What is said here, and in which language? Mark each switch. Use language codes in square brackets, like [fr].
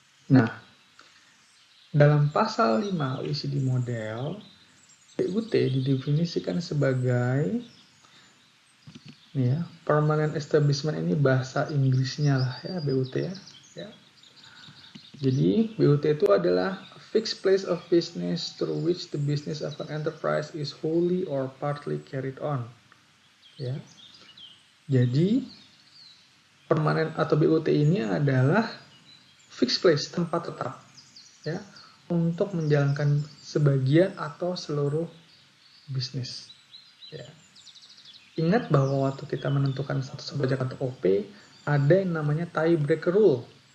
[id] Nah, dalam pasal 5 OECD model, BUT didefinisikan sebagai permanent establishment, ini bahasa Inggrisnya lah ya, BUT ya. Jadi BUT itu adalah [en] a fixed place of business through which the business of an enterprise is wholly or partly carried on. [id] Ya. Jadi permanen atau BUT ini adalah fixed place, tempat tetap, ya, untuk menjalankan sebagian atau seluruh bisnis. Ya. Ingat bahwa waktu kita menentukan status pajak atau OP, ada yang namanya tiebreaker rule.